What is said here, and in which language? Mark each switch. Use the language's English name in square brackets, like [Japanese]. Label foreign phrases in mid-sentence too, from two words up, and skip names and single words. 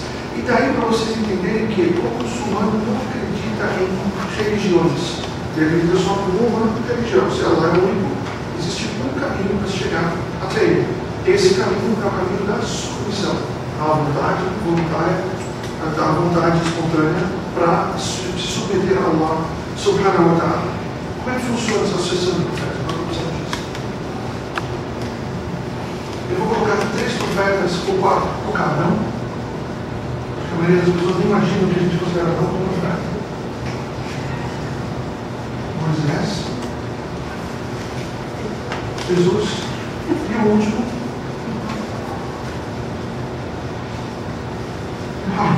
[Portuguese] E daí para vocês entenderem que o muçulmano não acredita em religiões. Ele acredita só em uma única religião. Se Allah é único, existe um caminho para chegar até ele. Esse caminho é o caminho da submissão à vontade voluntária, à vontade espontânea, para se submeter a Allah [Arabic] سبحانه وتعالى. [Portuguese] Como é que funciona essa sucessão de profetas? Nós não precisamos disso. Eu vou colocar 3 profetas ou 4, ou cada não. Acho que a maioria das pessoas nem imagina o que a gente considera não como profeta. Moisés, Jesus e o último, Muhammad.